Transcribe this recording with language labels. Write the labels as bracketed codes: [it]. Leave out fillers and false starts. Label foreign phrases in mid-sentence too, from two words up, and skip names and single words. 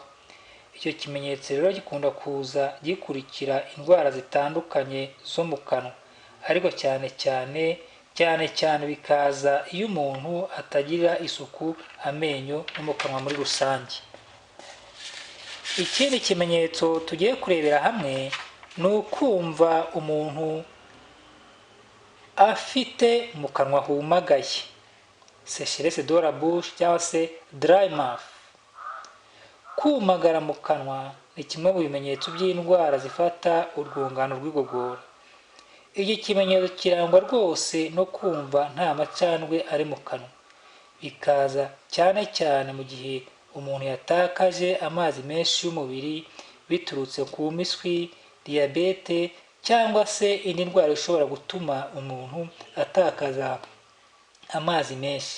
[rw] Icyo kimenyetso rero gikunda kuza gikurikira indwara zitandukanye zo mu kanwa, ariko cyane cyane bikaza iyo umuntu atagira isuku amenyo no mu kanwa muri rusange. Ikindi kimenyetso tugiye kurebera hamwe ni ukumva umuntu afite mu kanwa humagaye, [fr] sécheresse de la bouche [rw] cyangwa se [en] dry mouth. [rw] Kumagara mu kanwa ni kimwe mu bimenyetso by'indwara zifata urwungano rw'igogora. Iki kimenyetso kirangwa rwose no kumva nta macandwe ari mu kanwa, bikaza cyane cyane mu gihe umuntu yatakaje amazi menshi y'umubiri biturutse ku miswi, diyabete cyangwa se indi ndwara ishobora gutuma umuntu atakaza amazi menshi.